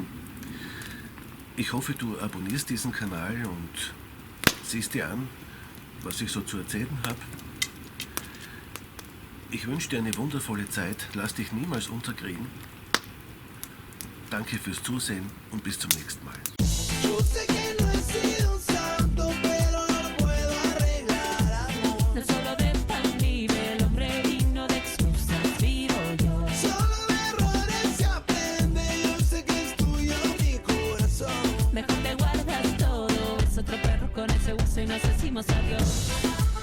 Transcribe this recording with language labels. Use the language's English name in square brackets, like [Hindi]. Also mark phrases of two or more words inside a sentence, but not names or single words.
[German] Ich hoffe, du abonnierst diesen Kanal und siehst dir an, was ich so zu erzählen habe. Ich wünsche dir eine wundervolle Zeit. Lass dich niemals unterkriegen. Danke fürs Zusehen und bis zum nächsten Mal. [Spanish] Yo sé que no he sido un santo, pero no lo puedo arreglar, amor. No solo de pan vive el hombre, digno de excusas vivo yo. Solo de errores se aprende, yo sé que es tuyo mi corazón. Mejor te guardas todo, es otro perro con ese hueso y nos decimos adiós.